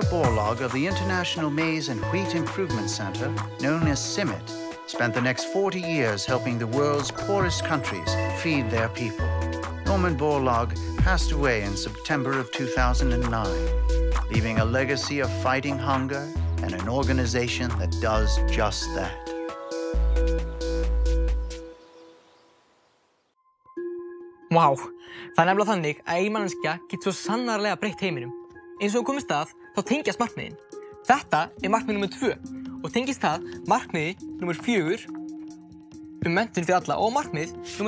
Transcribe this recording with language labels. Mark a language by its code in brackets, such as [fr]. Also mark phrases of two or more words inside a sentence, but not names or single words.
[en] Borlaug of the International Maize and Wheat Improvement Center, known as CIMMYT, spent the next 40 years helping the world's poorest countries feed their people. Norman Borlaug passed away in September of 2009, leaving a legacy of fighting hunger and an organization that does just that. [is] Vá, það er nefnilega þannig að ein manneskja getur svo sannarlega breytt heiminum. Eins og komið stað, þá tengjast markmiðin. Þetta er markmið nr. 2 og tengist það markmiði nr. 4 menntun fyrir alla og markmið nr.